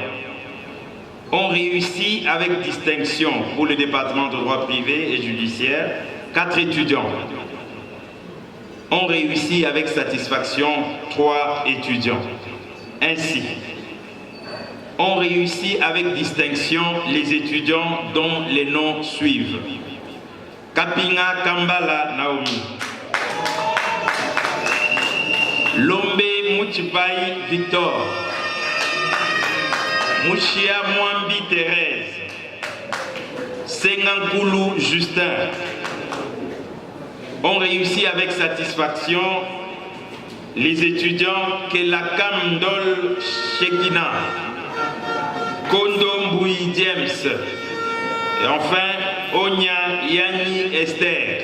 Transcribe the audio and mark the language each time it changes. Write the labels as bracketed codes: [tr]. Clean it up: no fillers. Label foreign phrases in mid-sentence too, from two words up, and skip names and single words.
[fr] Ont réussi avec distinction pour le département de droit privé et judiciaire, 4 étudiants. Ont réussi avec satisfaction 3 étudiants. Ainsi, ont réussi avec distinction les étudiants dont les noms suivent. Kapinga Kambala Naomi, Lombe Mouchipai Victor, Mouchia Mwambi Thérèse, Sengankulu Justin, ont réussi avec satisfaction les étudiants Kelakam Dol Shekina, Kondo Mbui James, et enfin Onya Yani Esther.